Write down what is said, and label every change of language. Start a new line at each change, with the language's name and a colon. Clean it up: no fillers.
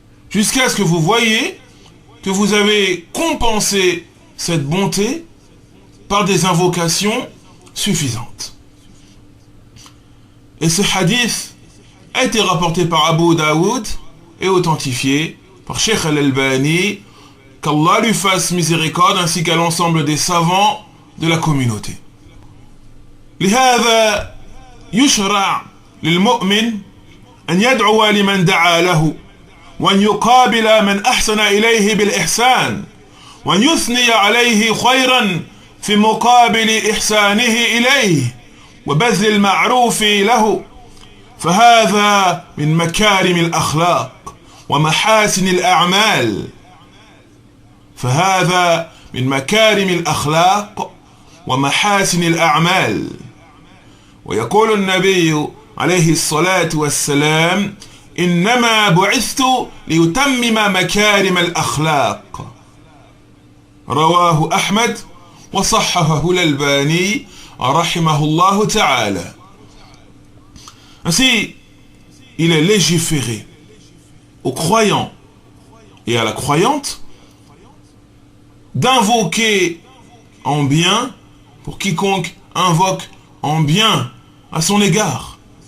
French: Jusqu'à ce que vous voyez que vous avez compensé cette bonté par des invocations suffisantes. Et ce hadith a été rapporté par Abu Daoud et authentifié par Sheikh Al-Albani, qu'Allah lui fasse miséricorde, ainsi qu'à l'ensemble des savants de la communauté.
Arabic: لهذا يشرع للمؤمن أن يدعو لمن دعا له وأن يقابل من أحسن إليه بالإحسان وأن يثني عليه خيرا في مقابل إحسانه إليه وبذل المعروف له، فهذا من مكارم الأخلاق ومحاسن الأعمال. فهذا من مكارم الأخلاق ومحاسن الأعمال. ويقول النبي عليه الصلاة والسلام إنما بعثت ليتمم مكارم الأخلاق. رواه أحمد وصححه الألباني رحمه الله تعالى.
French: Ainsi, il est légiféré aux croyants et à la croyante d'invoquer en bien pour quiconque invoque en bien à son égard.